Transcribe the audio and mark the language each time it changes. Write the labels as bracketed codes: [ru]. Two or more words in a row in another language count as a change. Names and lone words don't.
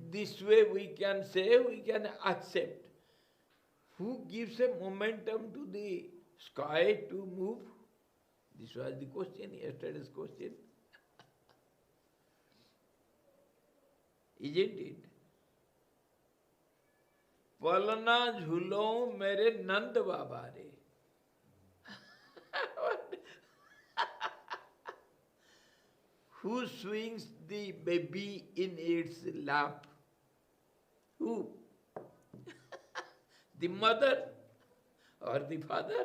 [en] This way we can say, we can accept. Who gives a momentum to the sky to move? This was the question, yesterday's question. Isn't it? [hi] पलना झूलो मेरे नंद बाबा रे. [en] Who swings the baby in its lap? Who? The mother or the father?